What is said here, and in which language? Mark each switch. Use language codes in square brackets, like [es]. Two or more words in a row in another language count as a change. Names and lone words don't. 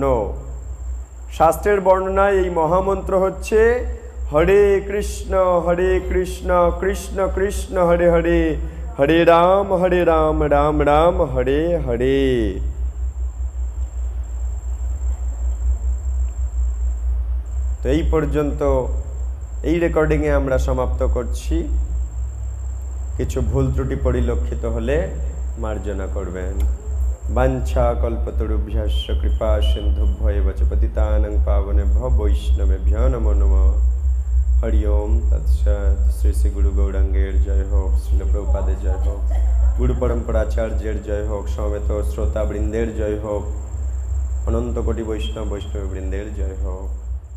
[bn] শাস্ত্রের বর্ণনায় এই মহামন্ত্র হচ্ছে [sa] হরে কৃষ্ণ কৃষ্ণ কৃষ্ণ হরে হরে, হরে রাম রাম রাম হরে হরে। [bn] তো এই পর্যন্ত এই রেকর্ডিংয়ে আমরা সমাপ্ত করছি। কিছু ভুল ত্রুটি পরিলক্ষিত হলে মার্জনা করবেন। [sa] বাঞ্ছা কল্পতরুভ্যশ্চ কৃপা সিন্ধুভ্যেব চ পতিতানাং পাবনেভ্যো বৈষ্ণবেভ্যো নমো নমঃ। হরি ওম তৎসৎ। [bn] শ্রী শ্রী গুরু গৌরাঙ্গের জয় হোক, শ্রীল প্রভুপাদের জয় হোক, গুরু পরম্পরাচার্যের জয় হোক, সমবেত শ্রোতাবৃন্দের জয় হোক, অনন্ত কোটি বৈষ্ণব বৃন্দের জয় হোক।